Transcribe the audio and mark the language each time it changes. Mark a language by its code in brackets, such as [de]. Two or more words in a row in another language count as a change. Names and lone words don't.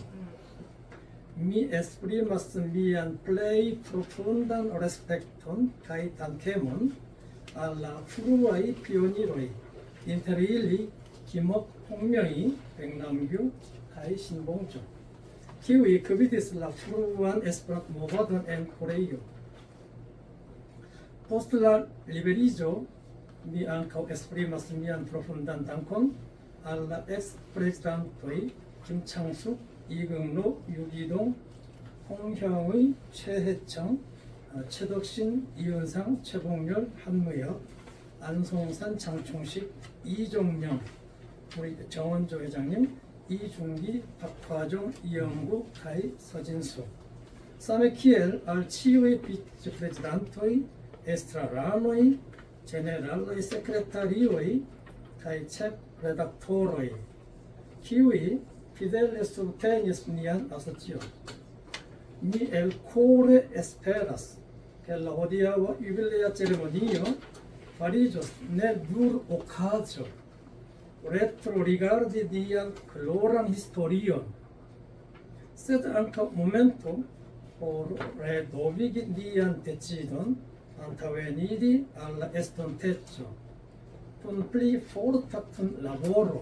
[eo] Mi esprimas mian plej profundan respekton kaj dankemon al la fruaj pioniroj, inter ili Kim Hong-myong이, 백남규, kaj Shin Bong-jo. Kiwi cubitis la fruan esperant movadon en Koreio. Post la liberiĝo mi ankaŭ esprimas mian profundan dankon al la ex-prezidantoj Kim Chang-suk, Lee Keung-ro, Yu Gi-dong, [ko] 홍형의, 최혜청, 최덕신, 이은상, 최봉렬, 한무혁, 안송산, 장총식, 이종명, 우리 정원조 회장님, 이중기, 박화종, 이영구, 가이, 서진수. [eo] Same kiel al ĉiuj vicprezidantaj, estraranoj, ĝeneralaj sekretarioj kaj ĉefredaktoroj, kiuj fidele subtenis nian asocion. Mi elkore esperas ke la hodiaŭa jubilea ceremonio fariĝos ne nur okazo retrorigardi nian gloran historion, sed ankaŭ momento por renovigi nian decidon antaŭeniri al la estonteco kun pli forta kunlaboro.